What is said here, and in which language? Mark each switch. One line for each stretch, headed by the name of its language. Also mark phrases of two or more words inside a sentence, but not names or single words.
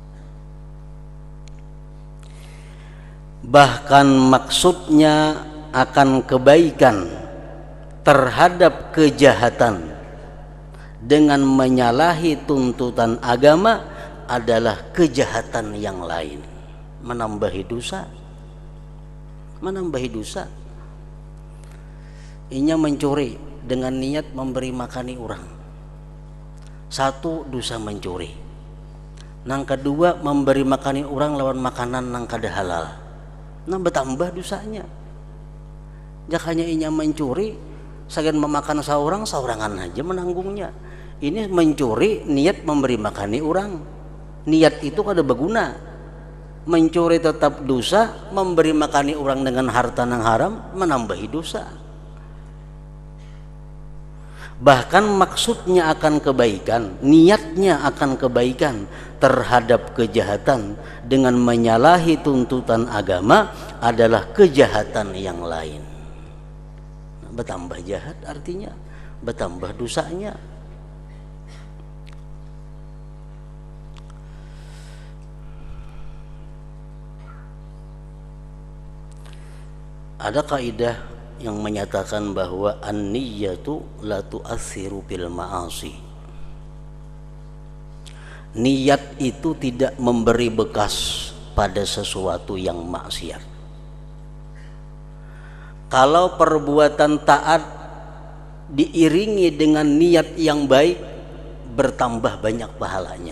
Indonesian: Bahkan maksudnya akan kebaikan terhadap kejahatan dengan menyalahi tuntutan agama adalah kejahatan yang lain, menambahi dosa.
Banjar: Inya mencuri dengan niat memberi makani orang, satu dosa mencuri. Nang kedua memberi makani orang lawan makanan nang kada halal, nah bertambah dosanya. Jakanya inya mencuri, sagan memakan saurangan aja menanggungnya. Ini mencuri niat memberi makani orang, niat itu kada berguna.
Indonesian: Mencuri tetap dosa, memberi makani orang dengan harta yang haram menambahi dosa. Bahkan maksudnya akan kebaikan, niatnya akan kebaikan terhadap kejahatan dengan menyalahi tuntutan agama adalah kejahatan yang lain. Bertambah jahat artinya bertambah dosanya. Ada kaidah yang menyatakan bahwa
Arabic: النية لا تؤثر بالمعاصي.
Indonesian: Niat itu tidak memberi bekas pada sesuatu yang maksiat. Kalau perbuatan taat diiringi dengan niat yang baik, bertambah banyak pahalanya.